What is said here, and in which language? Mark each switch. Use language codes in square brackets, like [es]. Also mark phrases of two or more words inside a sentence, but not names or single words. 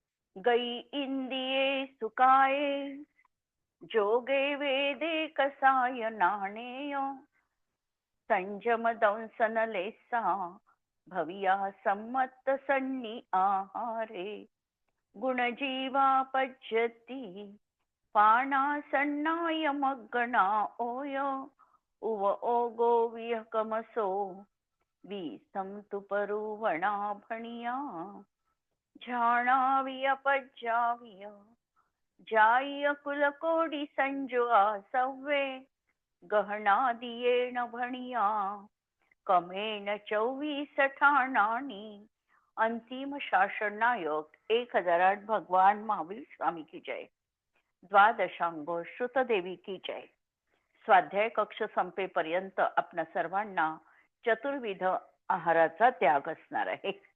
[pra] गई इंदिये सुकाये जोगे वेदे कसाय नाणेय संजम दंसन लेसा भविया सम्मत सन्नी आहारे गुणजीवा पज्यती पाणा सन्नाय मग्गणा ओय उव ओगो विहकमसो वीसम परुवणा भणिया झाणाविय पज्जाविय जाय कुलकोडी संजुआ सव्वे गहना दियेण भणिया कमेन 24 ठाणानी. [hi] अंतिम शासन नायक 1008 भगवान महावीर स्वामी की जय. द्वादशांग श्रुतदेवी की जय. [mr] स्वाध्याय कक्ष संपेपर्यंत आपणा सर्वांना चतुर्विध आहाराचा त्याग असणार आहे.